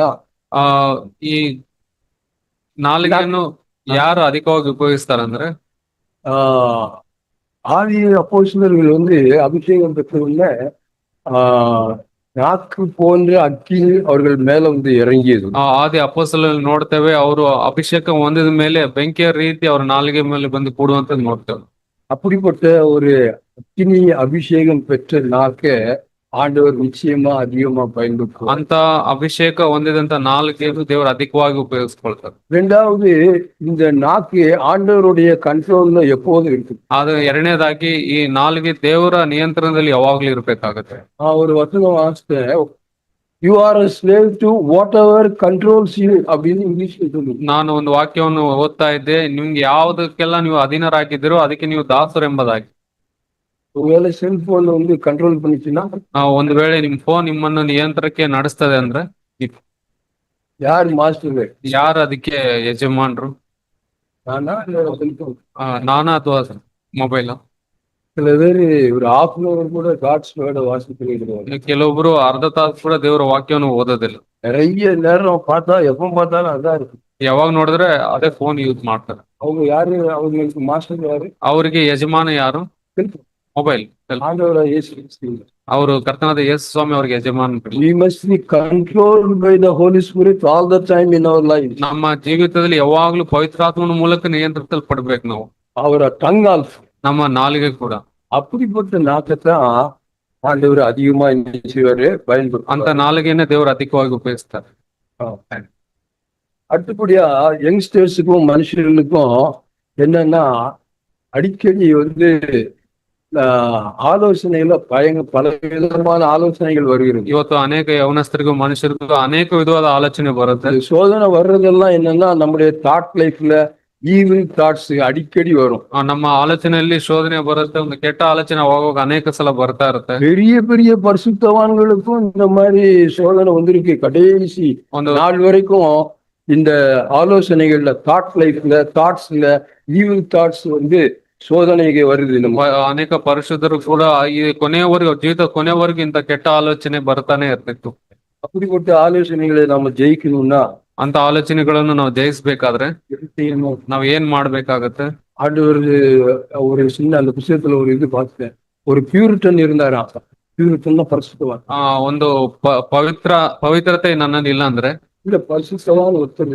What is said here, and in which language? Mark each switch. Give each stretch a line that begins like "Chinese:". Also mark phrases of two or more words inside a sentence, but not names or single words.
Kannada: ಈ ನಾಲಿಗೆಯನ್ನು ಯಾರು ಅಧಿಕವಾಗಿ ಉಪಯೋಗಿಸ್ತಾರಂದ್ರೆ,
Tamil: ஆதி அப்போஸ்தலர்கள் அபிஷேகம் பெற்றவுடனே நாக்கு போன்ற அக்கினி அவர்கள் மேல இறங்கியது.
Kannada: ಆದಿ ಅಪೊಸ್ತಲರಲ್ಲಿ ನೋಡ್ತೇವೆ, ಅವರು ಅಭಿಷೇಕ ಹೊಂದಿದ ಮೇಲೆ ಬೆಂಕಿಯ ರೀತಿ ಅವ್ರ ನಾಲಿಗೆ ಮೇಲೆ ಬಂದು ಕೂಡುವಂತದ್ದು ನೋಡ್ತೇವೆ.
Tamil: அப்படிப்பட்ட ஒரு அக்கினி அபிஷேகம் பெற்ற நாக்க ஆண்டவர் நிச்சயமா அதிகமா பயன்படுத்துவார்.
Kannada: ಅಂತ ಅಭಿಷೇಕ ಹೊಂದಿದಂತ ನಾಲಿಗೆಯನ್ನು ದೇವರು ಅಧಿಕವಾಗಿ ಉಪಯೋಗಿಸ್ಕೊಳ್ತಾರೆ.
Tamil: ரெண்டாவது, இந்த நாக்கு ஆண்டவருடைய கண்ட்ரோல்ல எப்போதும் இருக்கு.
Kannada: ಅದು ಎರಡನೇದಾಗಿ ಈ ನಾಲಿಗೆ ದೇವರ ನಿಯಂತ್ರಣದಲ್ಲಿ ಯಾವಾಗ್ಲೂ ಇರ್ಬೇಕಾಗತ್ತೆ.
Tamil: ஒரு வசனம் வாசித்தேன்,
English: you are a slave to whatever controls you
Tamil: அப்படின்னு இங்கிலீஷ்ல சொல்லுது.
Kannada: ನಾನು ಒಂದು ವಾಕ್ಯವನ್ನು ಓದ್ತಾ ಇದ್ದೆ, ನಿಮ್ಗೆ ಯಾವುದಕ್ಕೆಲ್ಲ ನೀವು ಅಧೀನರಾಗಿದ್ದೀರೋ ಅದಕ್ಕೆ ನೀವು ದಾಸರು ಎಂಬುದಾಗಿ.
Tamil: ஒருவேளை
English: cellphone control
Tamil: பண்ணிச்சுன்னா,
Kannada: ಒಂದು ವೇಳೆ ನಿಮ್ ಫೋನ್ ನಿಮ್ಮನ್ನು ನಿಯಂತ್ರಣಕ್ಕೆ ನಡೆಸ್ತದೆ ಅಂದ್ರೆ
Tamil: யார் மாஸ்டர்?
Kannada: ಯಾರು ಅದಕ್ಕೆ ಯಜಮಾನ್ರು?
Tamil: நானா இல்ல செல்போன்?
Kannada: ನಾನಾ ಅಥವಾ ಮೊಬೈಲ್?
Tamil: சில பேர் ஒரு
English: half an hour
Tamil: கூட
English: God's word
Tamil: வாசிக்கிறாங்க.
Kannada: ಕೆಲವೊಬ್ರು ಅರ್ಧ ತಾಸು ಕೂಡ ದೇವರ ವಾಕ್ಯವನ್ನು ಓದೋದಿಲ್ಲ.
Tamil: நிறைய நேரம் பார்த்தா எப்ப பார்த்தாலும் அதான் இருக்கு.
Kannada: ಯಾವಾಗ ನೋಡಿದ್ರೆ ಅದೇ
English: phone use
Kannada: ಮಾಡ್ತಾರೆ.
Tamil: அவங்க யாரு? அவங்களுக்கு மாஸ்டர் யாரு?
Kannada: ಅವರಿಗೆ ಯಜಮಾನ ಯಾರು? ಮೊಬೈಲ್.
Tamil: ஆண்டவரா இயேசு கிறிஸ்து.
Kannada: ಅವರು ಕರ್ತನಾದ ಯೇಸು ಸ್ವಾಮಿ ಅವರಿಗೆ ಯಜಮಾನ.
English: We must be controlled by the Holy Spirit all the time in our life.
Kannada: ನಮ್ಮ ಜೀವಿತದಲ್ಲಿ ಯಾವಾಗ್ಲೂ ಪವಿತ್ರಾತ್ಮನ ಮೂಲಕ ನಿಯಂತ್ರಿಸಲ್ಪಡ್ಬೇಕು ನಾವು.
English: ಅವರ tongue also,
Kannada: ನಮ್ಮ ನಾಲಿಗೆ ಕೂಡ.
Tamil: அப்படிப்பட்ட நாக்கத்தான் ஆண்டவர் அதிகமா செய்வாரு, பயன்படுத்தும்.
Kannada: ಅಂತ ನಾಲಿಗೆಯನ್ನೇ ದೇವರು ಅಧಿಕವಾಗಿ ಉಪಯೋಗಿಸ್ತಾರೆ.
Tamil: அடுத்தபடியா யங்ஸ்டர்ஸுக்கும் மனுஷர்களுக்கும் என்னன்னா, அடிக்கடி ஆலோசனையில பல விதமான ஆலோசனைகள் வருகிறது.
Kannada: ಇವತ್ತು ಅನೇಕ ಯವನಸ್ಥರಿಗೂ ಮನುಷ್ಯರಿಗೂ ಅನೇಕ ವಿಧವಾದ ಆಲೋಚನೆ ಬರುತ್ತೆ.
Tamil: சோதனை வர்றதெல்லாம் என்னன்னா, நம்முடைய
English: thought life evil thoughts
Tamil: அடிக்கடி வரும்.
Kannada: ನಮ್ಮ ಆಲೋಚನೆಯಲ್ಲಿ ಶೋಧನೆ ಬರುತ್ತೆ, ಒಂದು ಕೆಟ್ಟ ಆಲೋಚನೆ ಅವಾಗ ಅನೇಕ ಸಲ ಬರ್ತಾ ಇರುತ್ತೆ.
Tamil: பெரிய பெரிய பரிசுத்தவான்களுக்கும் இந்த மாதிரி சோதனை வந்திருக்கு. கடைசி
Kannada: ಒಂದು
Tamil: நாள் வரைக்கும் இந்த ஆலோசனைகள்ல,
English: thought life,
Tamil: தாட்ஸ்ல
English: evil thoughts
Tamil: சோதனைಗೆ வருது.
Kannada: ಅನೇಕ ಪರಿಶುದ್ಧರು ಕೂಡ ಈ ಕೊನೆಯವರೆಗೂ, ಜೀವಿತ ಕೊನೆಯವರೆಗೂ ಇಂತ ಕೆಟ್ಟ ಆಲೋಚನೆ ಬರ್ತಾನೆ ಇರ್ತಿತ್ತು.
Tamil: அப்படிப்பட்ட ஆலோசனைகளை நாம ஜெயிக்கணும்னா,
Kannada: ಅಂತ ಆಲೋಚನೆಗಳನ್ನು ನಾವು ಜಯಿಸ್ಬೇಕಾದ್ರೆ ನಾವ್ ಏನ್ ಮಾಡ್ಬೇಕಾಗತ್ತೆ?
Tamil: ஆண்டவர் ஒரு சின்ன அந்த புத்தகத்துல ஒரு பார்த்தேன், ஒரு பியூரிட்டன் இருந்தாராம். பியூரிட்டன் தான் பரிசுத்தவான்.
Kannada: ಒಂದು ಪವಿತ್ರತೆ ನನ್ನಲ್ಲಿ ಇಲ್ಲ ಅಂದ್ರೆ,
Tamil: இல்ல பரிசுத்தவான் ஒருத்தர்.